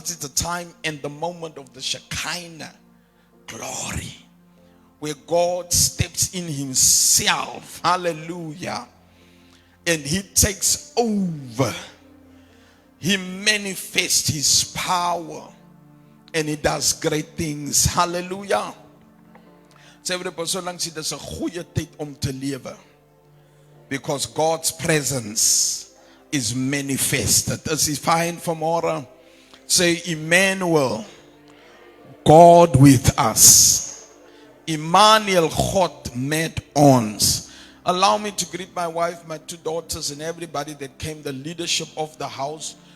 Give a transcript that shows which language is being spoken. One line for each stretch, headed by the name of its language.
English: This is the time and the moment of the Shekinah glory, where God steps in himself. Hallelujah. And he takes over. He manifests his power. And he does great things. Hallelujah.
Afrikaans: Sê vir die persoon langs jy, dis 'n goeie tyd om te lewe.
English: Because God's presence is manifested. As is fine for more. Say Emmanuel, God with us. Emmanuel,
Afrikaans: God met ons.
English: Allow me to greet my wife, my two daughters, and everybody that came, the leadership of the house.